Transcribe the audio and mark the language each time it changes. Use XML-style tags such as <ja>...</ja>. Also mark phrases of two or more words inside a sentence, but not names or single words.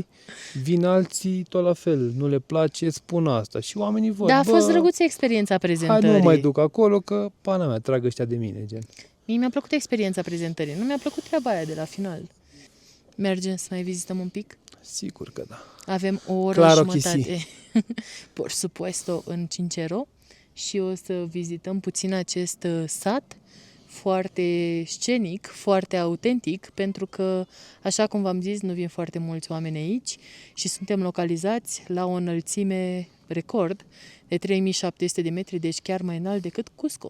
<ro>Vin alții tot la fel, nu le place, spun asta. Și oamenii văd, Da, a fost drăguță experiența hai prezentării. nu mă mai duc acolo, că pana mea, trag ăștia de mine, gen. Mie mi-a plăcut experiența prezentării. Nu mi-a plăcut treaba aia de la final. Mergem să mai vizităm un pic? Sigur că da. Avem o oră</ro> <es>Claro</es> <ro>și</ro> <es>que jumătate, por supuesto,</es> <ro>în Cincero și o să vizităm puțin acest sat foarte scenic, foarte autentic, pentru că, așa cum v-am zis, nu vin foarte mulți oameni aici și suntem localizați la o înălțime record de 3700 de metri, deci chiar mai înalt decât Cusco.</ro>